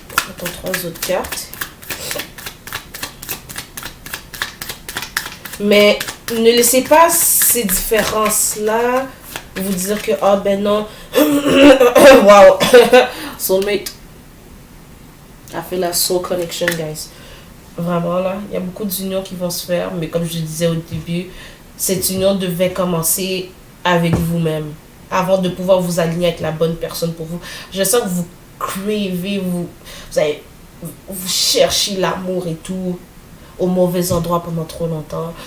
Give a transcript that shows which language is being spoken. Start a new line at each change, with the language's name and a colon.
French: Attends, 3 autres cartes. Mais ne laissez pas ces différences-là vous dire que, oh ben non, wow, soulmate.
English: I feel la soul connection, guys.
French: Vraiment, là, il y a beaucoup d'unions qui vont se faire, mais comme je disais au début, cette union devait commencer avec vous-même, avant de pouvoir vous aligner avec la bonne personne pour vous. Je sens que vous cravez, vous cherchez l'amour et tout, au mauvais endroit pendant trop longtemps.